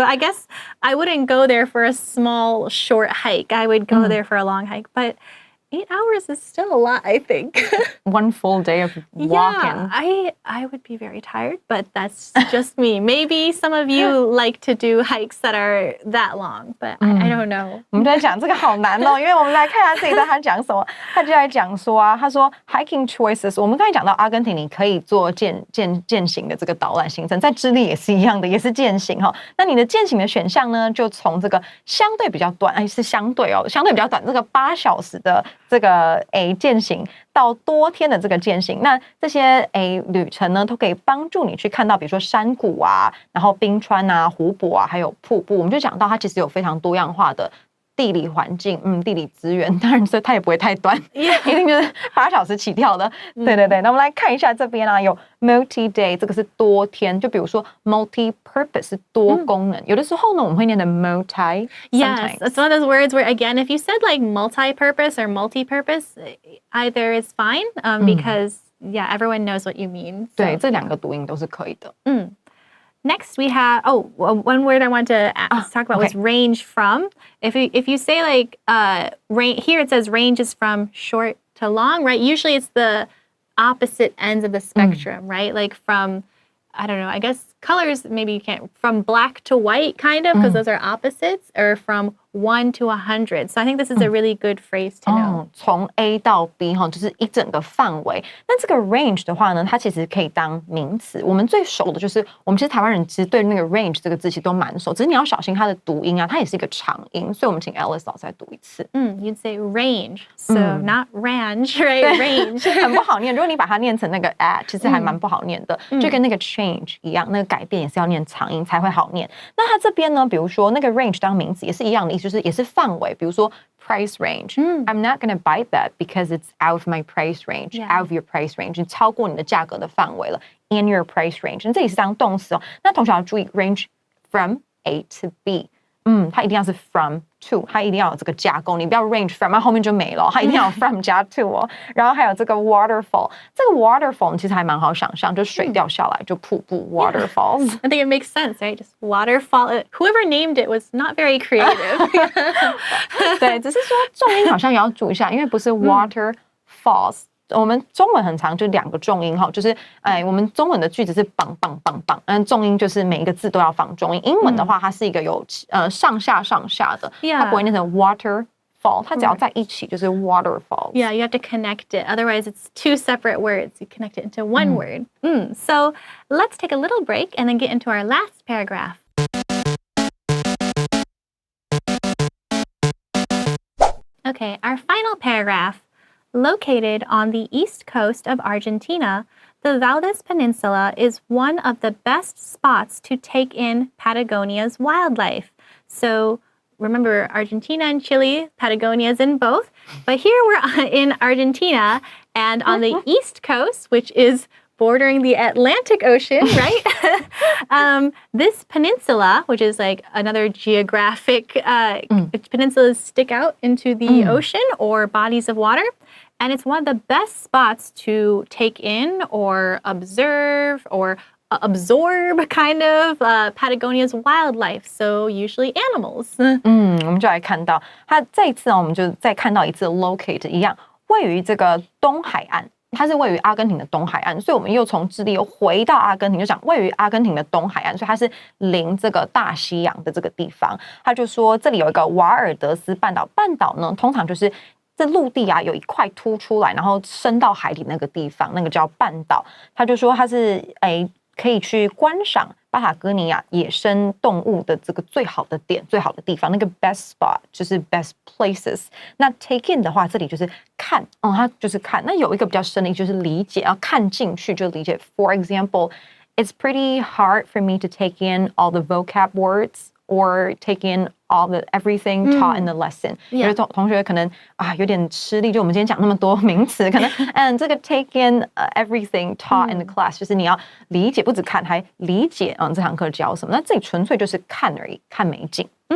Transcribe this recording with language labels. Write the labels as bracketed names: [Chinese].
[English] I guess I wouldn't go there for a small, short hike. I would go there for a long hike. But 8 hours is still a lot, I think. One full day of walking. Yeah, I would be very tired, but that's just me. Maybe some of you like to do hikes that are that long, but I don't know. [Chinese] 我们在讲这个好难哦，因为我们来看一下这一段他讲什么。他就在讲说啊，他说 [English] hiking choices。 [Chinese] 我们刚才讲到阿根廷，你可以做践行的这个导览行程，在智利也是一样的，也是践行哈。那你的践行的选项呢，就从这个相对比较短，是相对比较短，这个8小时的这个践行到多天的这个践行，那这些旅程呢，都可以帮助你去看到，比如说山谷啊，然后冰川啊、湖泊啊，还有瀑布。我们就讲到它其实有非常多样化的地理环境，地理资源，当然所以它也不会太短，一定就是8小时起跳的。对对对，那我们来看一下这边啊，有 [English] multi-day， [Chinese] 这个是多天，就比如说 [English] multi-purpose [Chinese] 是多功能，有的时候呢我们会念的 multi。 [English] Yes, it's one of those words where, again, if you said like multi-purpose or multi-purpose, either is fine, because yeah, everyone knows what you mean. [Chinese] 对，这两个读音都是可以的。 [English] Next, we have one word I want to talk about was range from. If you say like here it says range is from short to long, right? Usually it's the opposite ends of the spectrum, right? Like from, I don't know, I guess colors maybe you can't, from black to white kind of, because those are opposites, or from 1 to 100. So I think this is a really good phrase to know. [Chinese] 从 A 到 B 就是一整个范围。那这个 range 的话呢，它其实可以当名词。我们最熟的就是，我们其实台湾人其实对那个 range 这个字其实都蛮熟，只是你要小心它的读音啊，它也是一个长音，所以我们请 Alice 老师来读一次。 [English] You'd say range, so not range, right? Range [Chinese] 很不好念。如果你把它念成那个 at， 其实还蛮不好念的，就跟那个 change 一样，那个改变也是要念长音才会好念。那它这边呢，比如说那个 range 当名词也是一样的意思。就是也是范围，比如说 [English] price range. I'm not going to buy that because it's out of my price range. Out of your price range. [Chinese] 超过你的价格的范围了。 [English] In your price range. [Chinese] 这里是当动词哦。那同学要注意 [English] range from A to B. [Chinese] 它一定要是 from to， 它一定要有这个加工，你不要 [English] range from， [Chinese] 它后面就没了，它一定要有 from 加 to 哦。然后还有这个 waterfall， 这个 waterfall 其实还蛮好想象，就水掉下来就瀑布 waterfalls。 [English] I think it makes sense, right? Just waterfall. Whoever named it was not very creative. [Chinese] 对，只是说重音好像也要注意一下，因为不是 waterfalls。我们中文很常就2个重音哈，就是我们中文的句子是棒棒棒棒，重音就是每一个字都要放重音。英文的话，它是一个有上下的，它不会念成 waterfall， 它只要在一起就是 waterfall。 [English] Yeah, you have to connect it. Otherwise, it's 2 separate words. You connect it into one word. So let's take a little break and then get into our last paragraph. Okay, our final paragraph. Located on the east coast of Argentina, the Valdez Peninsula is one of the best spots to take in Patagonia's wildlife. So remember, Argentina and Chile, Patagonia is in both. But here we're in Argentina, and on the east coast, which is bordering the Atlantic Ocean, right? This peninsula, which is like another geographic peninsulas stick out into the ocean or bodies of water. And it's one of the best spots to take in or observe or absorb kind of Patagonia's wildlife, so usually animals. [Chinese] 我们就来看到它这一次我们就再看到一次 locate 一样，位于这个东海岸。它是位于阿根廷的东海岸，所以我们又从智利又回到阿根廷，就讲位于阿根廷的东海岸，所以它是临这个大西洋的这个地方。他就说这里有一个瓦尔德斯半岛，半岛呢通常就是这陆地啊有一块凸出来，然后伸到海里那个地方，那个叫半岛。他就说它是可以去观赏巴塔哥尼亚野生动物的这个最好的点、最好的地方，那个 [English] best spot [Chinese] 就是 [English] best places。 [Chinese] 那 [English] take in [Chinese] 的话，这里就是看，它就是看。那有一个比较深的意思就是理解，要看进去就理解。 [English] For example, it's pretty hard for me to take in all the vocab words or take in all the everything taught in the lesson. [Chinese] 有的同学可能有点吃力，就我们今天讲那么多名词，可能这个 [English] take in everything taught in the class [Chinese] 就是你要理解，不只看，还理解这堂课教什么。那这里纯粹就是看而已，看美景。